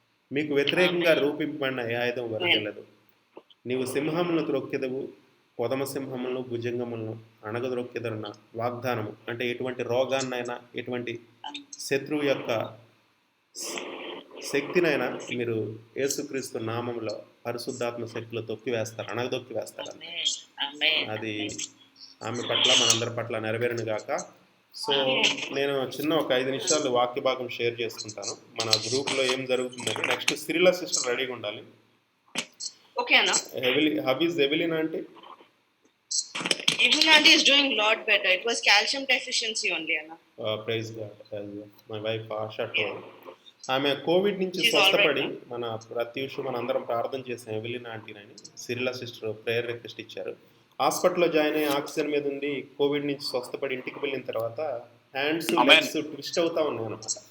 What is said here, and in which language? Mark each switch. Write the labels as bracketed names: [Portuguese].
[Telugu] మీకు వ్యతిరేకంగా రూపింపబడిన ఏ ఆయుధం వరకెళ్ళదు. నీవు సింహములను త్రొక్కెదవు, కొదమ సింహములను, భుజంగములను అణగద్రొక్కెదరున్న వాగ్దానము అంటే ఎటువంటి రోగాన్నైనా, ఎటువంటి శత్రువు యొక్క శక్తినైనా మీరు యేసుక్రీస్తు నామంలో పరిశుద్ధాత్మ శక్తిలో తొక్కివేస్తారు, అణగదొక్కివేస్తారు. అది ఆమె పట్ల, మనందరి పట్ల నెరవేరును గాక. సో నేను చిన్న ఒక 5 నిమిషాలు వాక్య భాగం షేర్ చేసుకుంటాను. మన గ్రూప్లో ఏం జరుగుతుందంటే, నెక్స్ట్ సిరిలా సిస్టర్ రెడీగా ఉండాలి. [English] Okay, Anna. How is Evelyn auntie? Evelyn auntie is doing a lot better. It was calcium deficiency only, Anna. Praise God. My wife Asha told. [Telugu] ఆమె కోవిడ్ నుంచి స్వస్థపడి మన ప్రత్యూష్ మన అందరం ప్రార్థన చేసాం. ఎవెలిన్ ఆంటీని సిరిలా సిస్టర్ ప్రేయర్ రిక్వెస్ట్ ఇచ్చారు. హాస్పిటల్లో జాయిన్ అయ్యి ఆక్సిజన్ మీద ఉండి కోవిడ్ నుంచి స్వస్థపడి ఇంటికి వెళ్ళిన తర్వాత హ్యాండ్స్ లెగ్స్ ట్విస్ట్ అవుతా ఉన్నాయి అనమాట.